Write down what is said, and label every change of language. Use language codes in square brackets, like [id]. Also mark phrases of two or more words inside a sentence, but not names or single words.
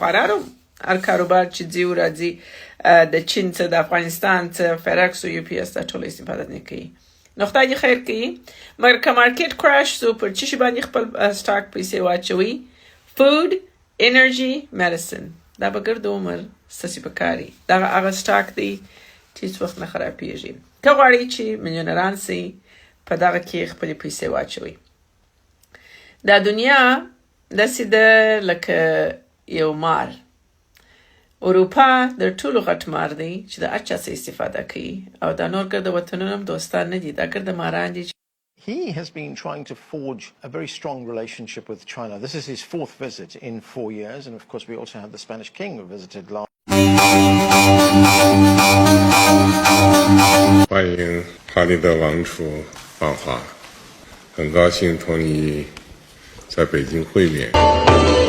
[ps] افغانانو هر کاروبار چې ځي او راځي د چین څخه د افغانستان څخه FedEx او UPS دا ټول استفاده نه کوي نو خدای دې خیر کړي مګر که مارکیټ کراش سو پر چې باندې خپل سټاک پیسې واچوي [en] food energy medicine [ps] دا به ګرد عمر ستاسې په کاري دغه هغه سټاک دی چې هیڅ وخت نه خرابېږي که غواړئ چې میلیونران سئ په دغه کې خپلې پیسې واچوئ دا دنیا داسې ده لکه یو مار اروپا د ټولو غټ مار دی چې د هر چا څه استفاده کوي او دا نور ګرده وطنونه هم دوستان نه دي دا ګرده ماران دي [en] He has been trying to forge a very strong relationship with China. This is his 4th visit in 4 years. And of course, we also have the Spanish king who visited last. [zh] 欢迎哈利德王储访华，很高兴同你在北京会面。